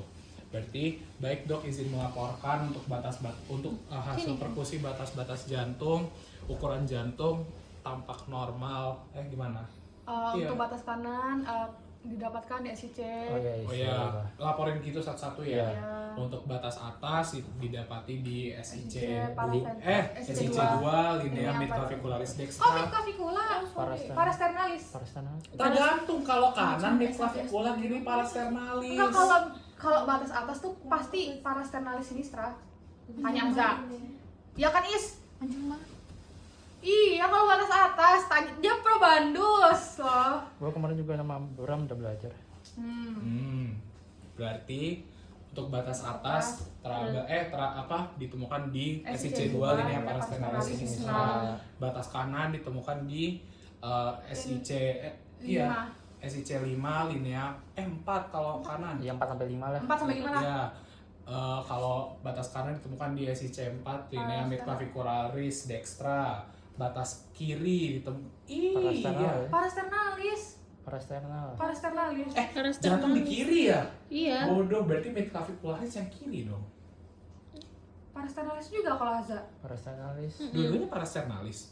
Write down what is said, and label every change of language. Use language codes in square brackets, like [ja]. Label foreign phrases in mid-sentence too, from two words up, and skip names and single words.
[id] Berarti baik dok izin melaporkan untuk hasil perkusi batas-batas jantung, ukuran jantung tampak normal. Gimana? Iya. Untuk batas kanan didapatkan di SIC. Oh ya, laporin gitu satu-satu ya. Iya. Untuk batas atas didapati di SIC SIC 2 linea Linea midclavicularis Oh, dextra. midclavicular. Parasternalis. Parasternalis. Tergantung kalau kanan midclavicular kiri parasternalis. Enggak, kalau batas atas tuh pasti [la] parasternalis sinistra. [id] Tanya Azza. Ya kan Is? Iya, kalau batas atas tanya dia probandus loh. Gua kemarin juga sama Bram udah belajar. Berarti untuk batas atas ditemukan di SIC 2 SIC2 [la] linea parasternalis parasternalis sinistra. [id] Batas kanan ditemukan di SIC SIC 5 linea 4 kalau kanan. Yang 4 sampai 5 lah. 4 sampai 5 lah. Ya. Kalau batas kanan ditemukan di SIC 4 [la] linea midclavicularis dextra. [id] Batas kiri Parasternalis. Parasternalis. Jantung di kiri ya? Iya. Bodoh, berarti midclavicularis yang kiri dong. Parasternalis juga kalau Azza. Parasternalis. Dua-duanya parasternalis.